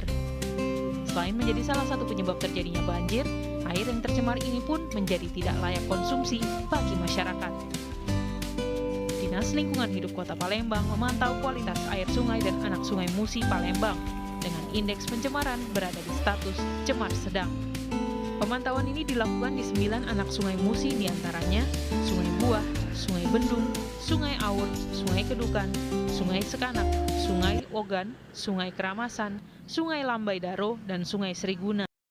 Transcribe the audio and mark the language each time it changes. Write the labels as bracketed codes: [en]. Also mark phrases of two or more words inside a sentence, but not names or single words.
[id] Selain menjadi salah satu penyebab terjadinya banjir, air yang tercemar ini pun menjadi tidak layak konsumsi bagi masyarakat. Dinas Lingkungan Hidup Kota Palembang memantau kualitas air sungai dan anak Sungai Musi Palembang dengan indeks pencemaran berada di status cemar sedang. Pemantauan ini dilakukan di 9 anak Sungai Musi, diantaranya Sungai Buah, Sungai Bendung, Sungai Aur, Sungai Kedukan, Sungai Sekanak, Sungai Ogan, Sungai Keramasan, Sungai Lambai Daro, dan Sungai Seriguna.